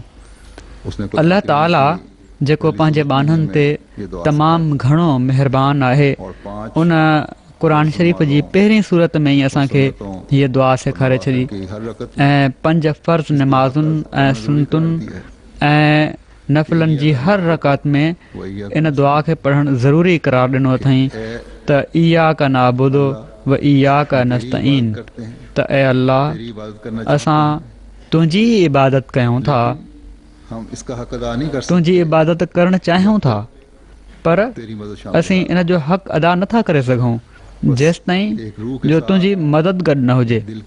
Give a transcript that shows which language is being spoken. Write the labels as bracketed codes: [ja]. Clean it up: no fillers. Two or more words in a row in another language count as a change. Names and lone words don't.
[sd] अल्लाह ताला जेको पंहिंजे बाननि ते तमामु घणो महिरबान आहे उन क़ुर शरीफ़ जी पहिरीं सूरत में ई असांखे हीअ दुआ सेखारे छॾी ऐं 5 फ़र्ज़ नमाज़ुनि ऐं सुनतुनि ऐं नफ़िलनि जी हर रकात में इन दुआ खे पढ़णु ज़रूरी करार ॾिनो अथई त [ar] إياك نعبد وإياك نستعين [sd] त ऐं अल्लाह असां तुंहिंजी इबादत कयूं था, तुंहिंजी इबादत करणु चाहियूं था पर असीं इन जो हक़ अदा नथा करे सघूं जेसि ताईं जो तुंहिंजी मदद गॾु न हुजे।